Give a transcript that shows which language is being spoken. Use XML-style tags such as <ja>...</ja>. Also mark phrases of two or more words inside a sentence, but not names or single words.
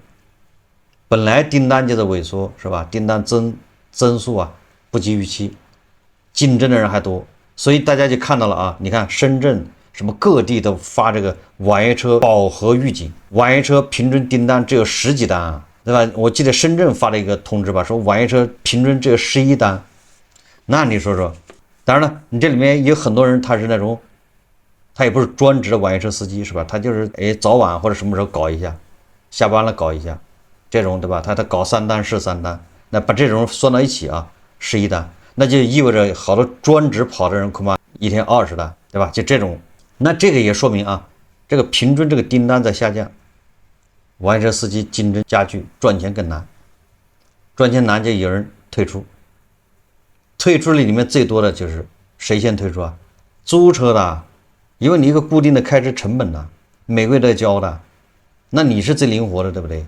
<zh>本來訂單就在萎縮，是吧？訂單增速不及預期，競爭的人還多，所以大家就看到了啊！你看深圳什麼各地都發這個網約車飽和預警，網約車平均訂單只有10幾單啊，對吧？我記得深圳發了一個通知吧，說網約車平均只有11單，那你說說，當然了，你這裡面有很多人他是那種，他也不是專職的網約車司機，是吧？他就是早晚或者什麼時候搞一下，下班了搞一下。 這種对吧？他搞3單是3單，那把这种算到一起啊，是1單，那就意味着好多专職跑的人恐怕一天20單，对吧？就這種，那這個也說明啊，這個平均這個訂單在下降，网約車司機競爭加劇，賺錢更難，賺錢難就有人退出，退出裡面最多的就是誰先退出啊？租車的，因為你一個固定的開支成本呢，每個月都要交的，那你是最靈活的，對不對？</zh>